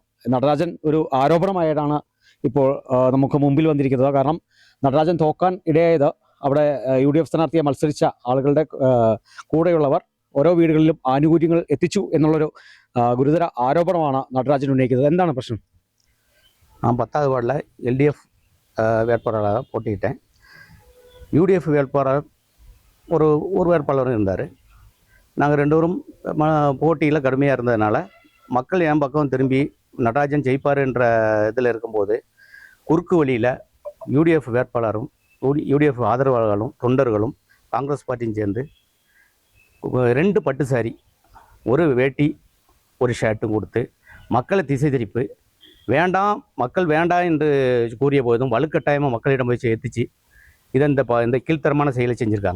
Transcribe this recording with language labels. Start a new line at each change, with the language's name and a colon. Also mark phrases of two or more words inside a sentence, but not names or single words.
Malayalam: നടരാജൻ ഒരു ആരോപണമായിട്ടാണ് ഇപ്പോൾ നമുക്ക് മുമ്പിൽ വന്നിരിക്കുന്നത്. കാരണം നടരാജൻ തോക്കാൻ ഇടയായത് അവിടെ UDF സ്ഥാനാർത്ഥിയെ മത്സരിച്ച ആളുകളുടെ കൂടെയുള്ളവർ ഓരോ വീടുകളിലും ആനുകൂല്യങ്ങൾ എത്തിച്ചു എന്നുള്ളൊരു ഗുരുതര ആരോപണമാണ് നടരാജൻ ഉന്നയിക്കുന്നത്. എന്താണ് പ്രശ്നം?
Tamil: நான் 10வது வார்டில் LDF வேட்பாளராக போட்டிக்கிட்டேன். UDF வேட்பாளர் ஒரு வேட்பாளரும் இருந்தார். நாங்கள் ரெண்டு பேரும் போட்டியில் கடுமையாக இருந்ததுனால மக்கள் என் பக்கம் திரும்பி நடராஜன் ஜெயிப்பாருன்ற இதில் இருக்கும்போது குறுக்கு வழியில் UDF வேட்பாளரும் UDF ஆதரவாளர்களும் தொண்டர்களும் காங்கிரஸ் பார்ட்டியும் சேர்ந்து 2 பட்டு சாரி ஒரு வேட்டி ஒரு ஷர்ட்டும் கொடுத்து மக்களை திசை திருப்பி வேண்டாம் மக்கள் வேண்டாம் என்று கூறிய போதும் வலுக்கட்டாயமாக மக்களிடம் போய் எத்திச்சு இதை இந்த கீழ்த்தரமான செயலை செஞ்சுருக்காங்க.